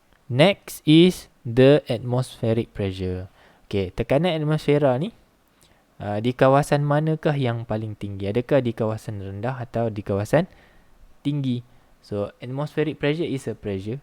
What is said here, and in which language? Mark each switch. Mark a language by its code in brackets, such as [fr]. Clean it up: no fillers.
[en] Next is the atmospheric pressure. [ms] Okay, tekanan atmosfera ni di kawasan manakah yang paling tinggi? Adakah di kawasan rendah atau di kawasan tinggi? [en] So, atmospheric pressure is a pressure.